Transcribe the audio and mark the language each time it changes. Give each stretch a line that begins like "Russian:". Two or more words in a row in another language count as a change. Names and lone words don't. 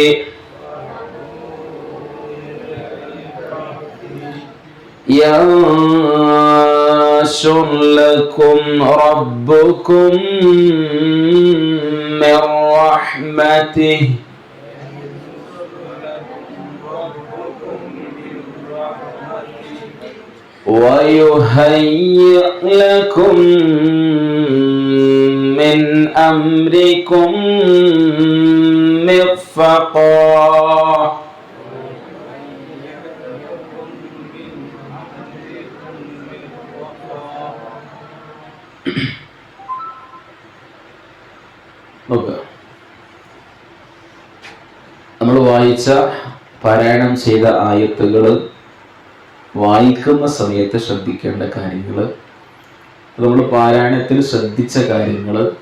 Arabic: ينشر لكم ربكم من رحمته ويهيئ لكم من أمركم
Malayalam: مرفقا നമ്മൾ വായിച്ച പാരായണം ചെയ്ത ആയത്തുകൾ വായിക്കുന്ന സമയത്ത് ശ്രദ്ധിക്കേണ്ട കാര്യങ്ങൾ, നമ്മൾ പാരായണത്തിൽ ശ്രദ്ധിച്ച കാര്യങ്ങൾ,